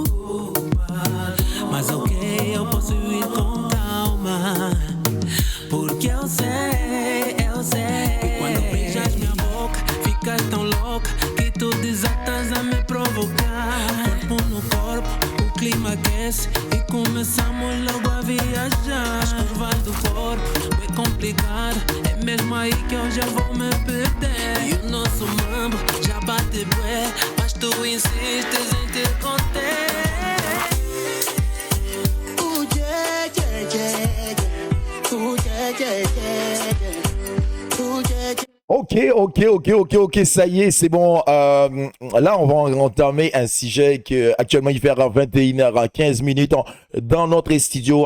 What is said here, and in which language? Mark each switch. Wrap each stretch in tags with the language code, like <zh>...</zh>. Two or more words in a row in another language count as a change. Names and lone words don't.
<pt>Mas ok, eu posso ir com calma, porque eu sei que quando beijas minha boca, ficas tão louca que tu desatas a me provocar. Corpo no corpo, o clima aquece e começamos logo a viajar. As curvas do corpo é complicado, é mesmo aí que eu já vou me perder. E o nosso mambo já bate bué, mas tu insistes em te conter.</pt> <fr>Ok, ça y est, c'est bon. Là, on va entamer un sujet que actuellement il fait à 21h15 dans notre studio.</fr>